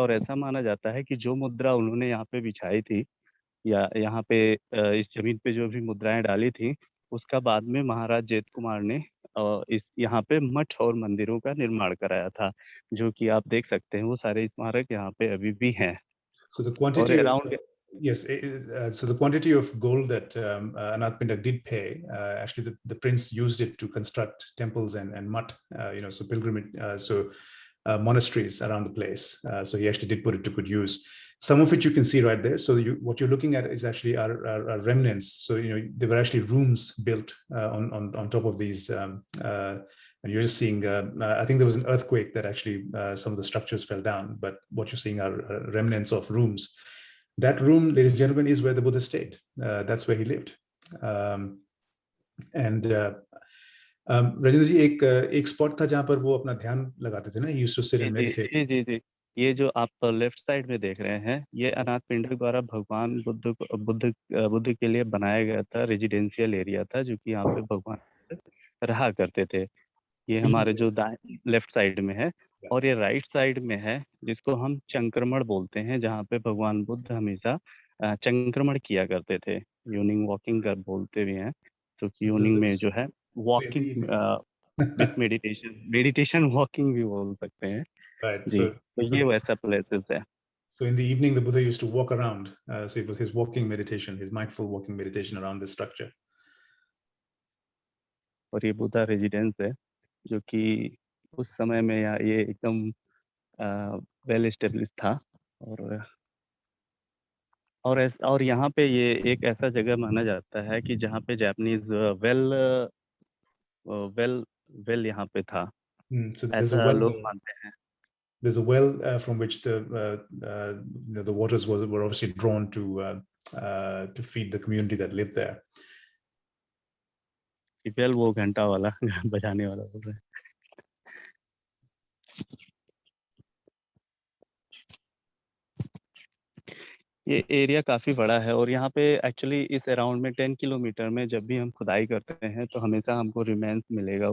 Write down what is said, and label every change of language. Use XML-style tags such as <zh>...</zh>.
<hi>और ऐसा माना जाता है कि जो मुद्रा उन्होंने यहाँ पे बिछाई थी या यहाँ पे इस जमीन पे जो भी मुद्राएं डाली थी, उसका बाद में महाराज जैत कुमार ने इस यहाँ पे मठ और मंदिरों का निर्माण कराया था, जो कि आप देख सकते हैं वो सारे स्मारक यहाँ पे अभी भी हैं।</hi> <en>So the quantity</en> <hi>और</hi> <en>of so the quantity of gold that Anath Pindak did pay, actually the prince used it to construct temples and mutt, so pilgrimage, monasteries around the place. So he actually did put it to good use. Some of it you can see right there. So what you're looking at is actually our remnants. So there were actually rooms built on top of these, and you're just seeing. I think there was an earthquake that actually some of the structures fell down. But what you're seeing are remnants of rooms. That room, ladies and gentlemen, is where the Buddha stayed. That's where he lived.</en> <hi>And Rajendra जी, एक spot था जहाँ पर वो अपना ध्यान लगाते थे ना?</hi> <en>He used to sit and meditate.</en> <hi>जी, ये जो आप लेफ्ट साइड में देख रहे हैं, ये अनाथ पिंडक द्वारा भगवान बुद्ध के लिए बनाया गया था, रेजिडेंशियल एरिया था, जो कि यहाँ पे भगवान रहा करते थे। ये हमारे जो लेफ्ट साइड में है, और ये राइट साइड में है जिसको हम चंक्रमण बोलते हैं, जहाँ पे भगवान बुद्ध हमेशा चंक्रमण किया करते थे। यूनिंग वॉकिंग कर बोलते भी हैं, तो यूनिंग में जो है वॉकिंग विथ मेडिटेशन वॉकिंग भी बोल सकते हैं।</hi> <en>Right.</en> <hi>जी, तो ये वैसा प्लेसेस है।</hi> <en>So in the evening, the Buddha used to walk around. So it was his walking meditation, his mindful walking meditation around this structure.</en> <hi>और ये बुद्धा रेजिडेंस है, जो कि उस समय में ये एकदम वेल एस्टेब्लिश था। और यहाँ पे ये एक ऐसा जगह माना जाता है कि जहाँ पे जापानीज वेल यहाँ पे था, ऐसा लोग मानते हैं।</hi> <en>There's a well from which the waters were obviously drawn to feed the community that lived there.</en> <hi>Bell वो घंटा वाला बजाने वाला बोल रहे हैं। ये एरिया काफ़ी बड़ा है, और यहाँ पे एक्चुअली इस अराउंड में 10 किलोमीटर में जब भी हम खुदाई करते हैं तो हमेशा हमको रिमेन्स मिलेगा।</hi>